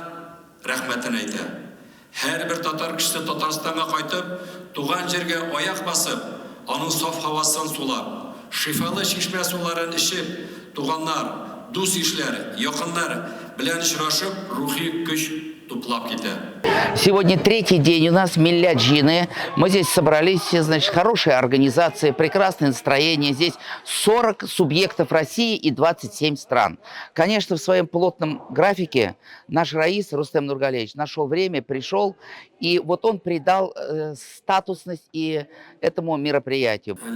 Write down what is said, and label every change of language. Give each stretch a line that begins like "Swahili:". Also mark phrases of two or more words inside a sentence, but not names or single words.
Tatar: Рәхмәтен әйтә. Һәр бер татар кешесе Татарстанга кайтып, туган җиргә аяк басып, аның саф һавасын сулап, шифалы чишмә суларын эчеп, туганнар, дус ишләр, якыннар белән очрашып, рухи көч туплап китә.
Russian: Сегодня третий день у нас Милляджины. Мы здесь собрались, все, значит, хорошая организация, прекрасное настроение. Здесь 40 субъектов России и 27 стран. Конечно, в своем плотном графике наш раис Рустем Нургалевич нашел время, пришел, и вот он придал статусность и этому мероприятию.